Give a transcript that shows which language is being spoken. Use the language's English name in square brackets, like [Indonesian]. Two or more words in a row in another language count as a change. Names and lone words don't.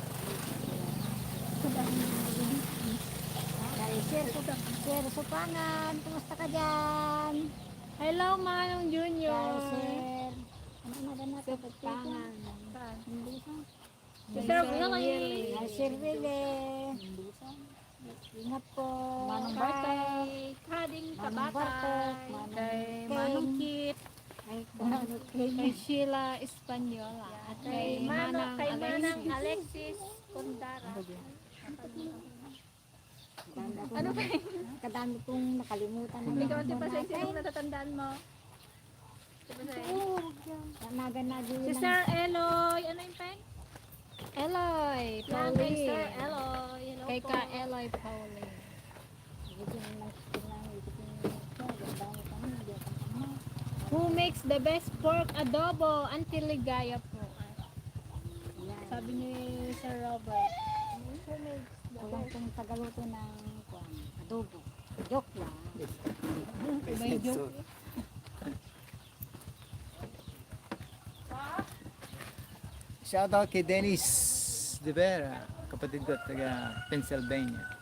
[Filipino] Kay Sir Supangan, kumusta ka dyan? Hello, Manong Kay Junior. Sir, ano na na natin? Supangan. Hindi sa. Si Sir Willie. Kay Sir Willie. Ingat po. Manong Kay- Bartek. Kading Manong Bartek, Manong Kay Ken. Manong Kit. Kay Kay Sheila Espanyola. At kay Manang Alexis. Alexis Kundara. Ano ba? Kadami kong nakalimutan. Ikaw, di pa sa isang natatandaan mo? Naganado Si Sir Eloy. Ano yung pen? Eloy. Yan kay Pauline. Sir Eloy. Hello Kay po. Ka Eloy Pauline. [English] Who makes the best pork adobo? [Filipino] Auntie Ligaya po. Sabi ni Sir Robert. [English] Who makes the [Filipino] Walang [English] best? [Filipino] kong tagaluto ng adobo. Joke lang. May joke. Shoutout kay Dennis De Vera, kapatid ko taga Pennsylvania.